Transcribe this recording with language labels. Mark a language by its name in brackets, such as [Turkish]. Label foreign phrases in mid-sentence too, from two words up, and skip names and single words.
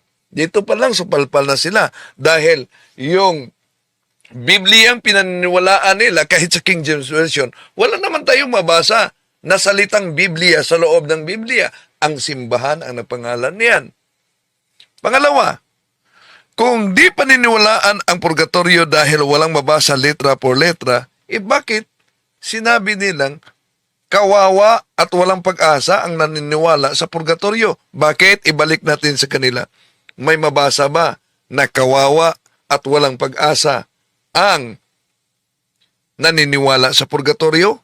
[Filipino] Dito pa lang supalpal na sila dahil yung Bibliang pinaniniwalaan nila kahit sa King James Version, wala naman tayong mabasa na salitang Biblia sa loob ng Biblia. Ang simbahan ang napangalan niyan. Pangalawa, kung di paniniwalaan ang purgatorio dahil walang mabasa [Spanish] letra por letra, [Filipino] bakit sinabi nilang kawawa at walang pag-asa ang naniniwala sa purgatorio? Bakit? Ibalik natin sa kanila. May mabasa ba na kawawa at walang pag-asa ang naniniwala sa purgatorio?